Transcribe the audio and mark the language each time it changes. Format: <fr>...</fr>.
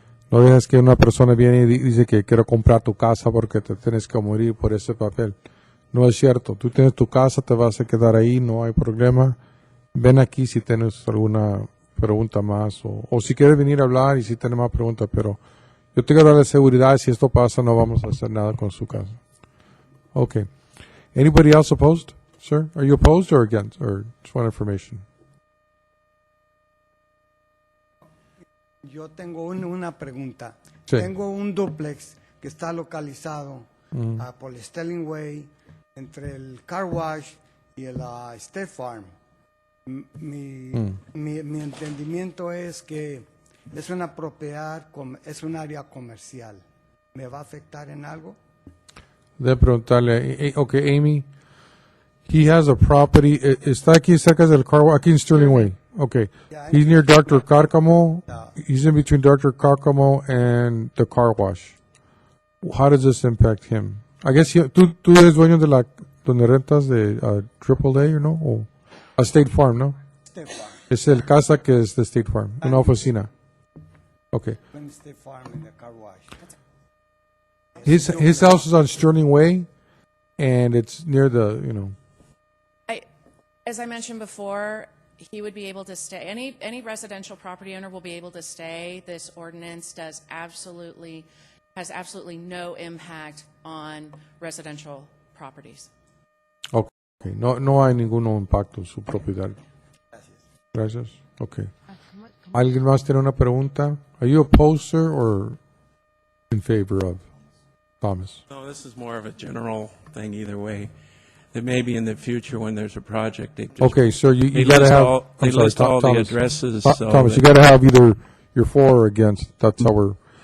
<es>No dejes que una persona viene y dice que quiero comprar tu casa porque te tienes que morir por ese papel. No es cierto. Tú tienes tu casa, te vas a quedar ahí, no hay problema. Ven aquí si tienes alguna pregunta más o si quieres venir a hablar y si tienes más preguntas, pero yo tengo que darle seguridad. Si esto pasa, no vamos a hacer nada con su casa.</es> <en>Okay. Anybody else opposed? Sir, are you opposed or against? Or just want information?</en> <es>Yo tengo una pregunta. Sí. Tengo un duplex que está localizado por el Sterling Way, entre el Car Wash y el State Farm. Mi entendimiento es que es una propiedad, es un área comercial. ¿Me va a afectar en algo? De preguntarle, okay, Amy,</es> <en>he has a property,</en> <es>está aquí cerca del car, aquí en Sterling Way.</es> <en>Okay, he's near Dr. Cárcamo. He's in between Dr. Cárcamo and the car wash. How does this impact him? I guess</en> <es>tú eres dueño de donde rentas de AAA, ¿no? O a State Farm, ¿no? State Farm. Es el casa que es de State Farm, una oficina.</es> <en>Okay. State Farm and the Car Wash. His house is on Sterling Way, and it's near the, As I mentioned before, he would be able to stay. Any residential property owner will be able to stay. This ordinance has absolutely no impact on residential properties. Okay,</en> <es>no hay ningún impacto en su propiedad. Gracias. Okay. ¿Alguien más tiene una pregunta?</es> <en>Are you opposed, sir, or in favor of? Thomas. No, this is more of a general thing either way. That maybe in the future when there's a project, they just... Okay, sir, you got to have... They list all the addresses. Thomas, you got to have either you're for or against. That's how we're...</en>